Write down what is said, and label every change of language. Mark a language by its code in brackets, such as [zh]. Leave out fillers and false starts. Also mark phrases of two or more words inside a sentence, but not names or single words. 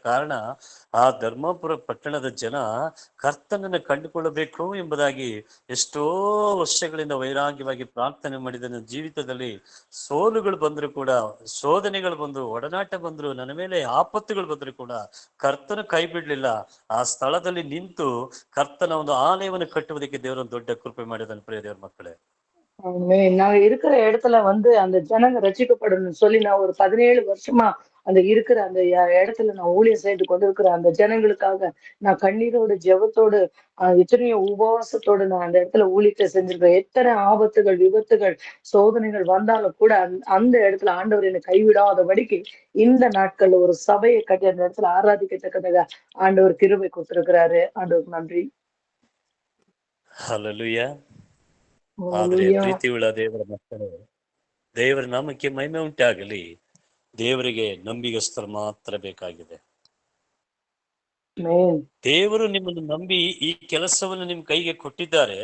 [kn] ಕಾರಣ ಆ ಧರ್ಮಪುರ ಪಟ್ಟಣದ ಜನ ಕರ್ತನನ್ನು ಕಂಡುಕೊಳ್ಳಬೇಕು ಎಂಬುದಾಗಿ ಎಷ್ಟೋ ವರ್ಷಗಳಿಂದ ವೈರಾಗ್ಯವಾಗಿ ಪ್ರಾರ್ಥನೆ ಮಾಡಿದ ನನ್ನ ಜೀವಿತದಲ್ಲಿ ಸೋಲುಗಳು ಬಂದ್ರು ಕೂಡ, ಶೋಧನೆಗಳು ಬಂದ್ರು, ಒಡನಾಟ ಬಂದ್ರು, ನನ್ನ ಮೇಲೆ ಆಪತ್ತುಗಳು ಬಂದ್ರು ಕೂಡ ಕರ್ತನ ಕೈ ಬಿಡ್ಲಿಲ್ಲ. ಆ ಸ್ಥಳದಲ್ಲಿ ನಿಂತು ಕರ್ತನ ಒಂದು ಆಲಯವನ್ನು ಕಟ್ಟುವುದಕ್ಕೆ ದೇವರ ದೊಡ್ಡ ಕೃಪೆ ಮಾಡಿದನು ಪ್ರಿಯ ದೇವರ ಮಕ್ಕಳೇ. [ta] நாங்க இருக்கிற இடத்துல அந்த ஜனங்க ரட்சிக்கப்படணும்னு சொல்லி நான் ஒரு 17 வருஷமா அந்த இருக்கிற அந்த இடத்துல நான் ஊழியம் செய்து கொண்டிருக்கிற அந்த ஜனங்களுக்காக நான் கண்ணீரோடு ஜெபத்தோடு எத்தனையோ உபவாசத்தோடு நான் அந்த இடத்துல ஊழியத்தை செஞ்சிருக்கேன். எத்தனை ஆபத்துகள், விபத்துகள், சோதனைகள் வந்தாலும் கூட அந்த இடத்துல ஆண்டவர் என்னை கைவிடாதபடிக்கு இந்த நாட்கள்ல ஒரு சபையை கட்டி அந்த இடத்துல ஆராதிக்கத்தக்கதாக ஆண்டவர் கிருபை கொடுத்திருக்கிறாரு. ஆண்டவருக்கு நன்றி. [kn] ಹಲ್ಲೆಲೂಯಾ. ಆದರೆ [en] Hallelujah. [kn] ಪ್ರೀತಿಯುಳ್ಳ ದೇವರ ಮಕ್ಕಳೇ, ದೇವರ ನಾಮಕ್ಕೆ ಮಹಿಮೆ ಉಂಟಾಗಲಿ. ದೇವರಿಗೆ ನಂಬಿಗಸ್ತರು ಮಾತ್ರ ಬೇಕಾಗಿದೆ. [en] Amen. [kn] ದೇವರು ನಿಮ್ಮನ್ನು ನಂಬಿ ಈ ಕೆಲಸವನ್ನು ನಿಮ್ಮ ಕೈಗೆ ಕೊಟ್ಟಿದ್ದಾರೆ.